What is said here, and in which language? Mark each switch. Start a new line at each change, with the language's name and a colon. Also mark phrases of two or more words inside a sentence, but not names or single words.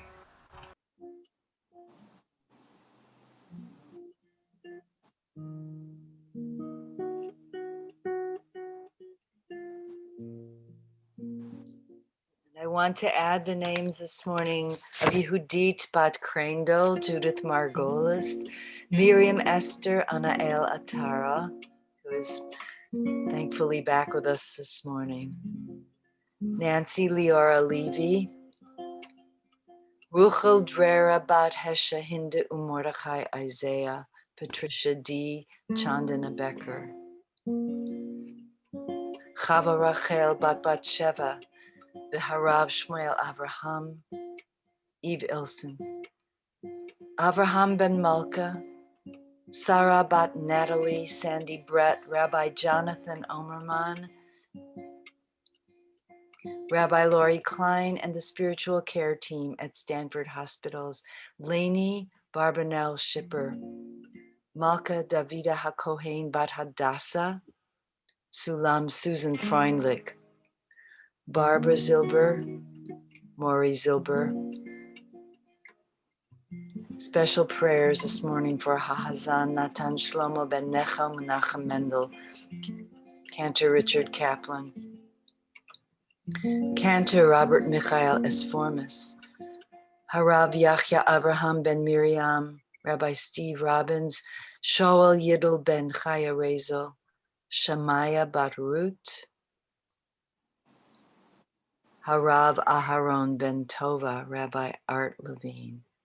English: I want to add the names this morning of Yehudit Bat Krendel, Judith Margolis, Miriam Esther Anael Atara, who is thankfully back with us this morning, Nancy Leora Levy, Ruchel Drera Bat Hesha Hinda Umordechai Isaiah, Patricia D. Chandana Becker, Chava Rachel Bat Batsheva, the Harav Shmuel Avraham, Eve Ilson, Avraham Ben Malka, Sarah Bat Natalie, Sandy Brett, Rabbi Jonathan Omerman, Rabbi Laurie Klein, and the spiritual care team at Stanford Hospitals, Lainey Barbanel Shipper, Malka Davida HaKohen Bat Hadassah, Sulam Susan Freundlich, Barbara Zilber, Maury Zilber. Special prayers this morning for Hahazan Natan Shlomo Ben Nechel Menachem Mendel, Cantor Richard Kaplan, Cantor Robert Michael Esformis, Harav Yachya Abraham Ben Miriam, Rabbi Steve Robbins, Shoel Yidel Ben Chaya Rezel, Shamaya Bat Ruth, Harav Aharon Ben Tova, Rabbi Art Levine.